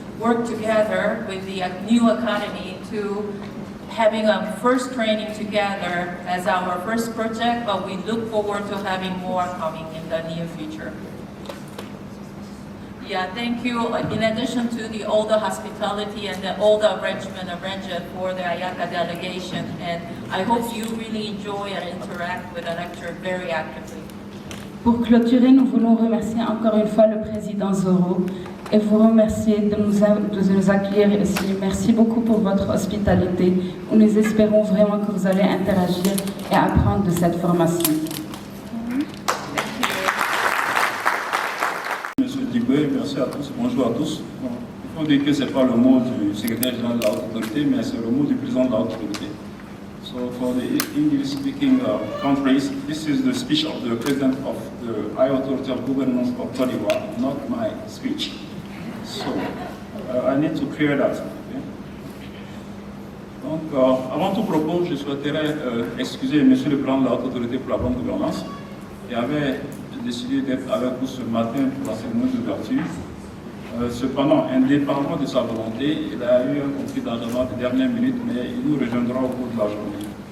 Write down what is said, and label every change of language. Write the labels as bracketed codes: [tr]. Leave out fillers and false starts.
[en] work together with the new academy to having a first training together as our first project, but we look forward to having more coming in the near future. Yeah, thank you. In addition to all the hospitality and all the arrangement arranged for the Ayaka delegation, and I hope you really enjoy and interact with the lecture very actively. [fr] Pour clôturer, nous voulons remercier encore une fois le président Zoro et vous remercier de nous accueillir ici. Merci beaucoup pour votre hospitalité. Nous espérons vraiment que vous allez interagir et apprendre de cette formation. Monsieur Diboué, merci à tous. Bonjour à tous. Bon, il faut dire que ce n'est pas le mot du secrétaire général de la haute autorité, mais c'est le mot du président de la haute autorité. [en] So for the English-speaking countries, this is the speech of the president of the High Authority of Governance of Côte d'Ivoire, not my speech. So I need to clear that. Okay? [fr] Donc, avant toute propos, je souhaiterais excuser Monsieur le président de la haute autorité pour la bonne gouvernance, qui avait décidé d'être avec vous ce matin pour la cérémonie d'ouverture. Cependant, indépendamment de sa volonté, il a eu un conflit d'agenda de dernière minute, mais il nous rejoindra au cours de la journée.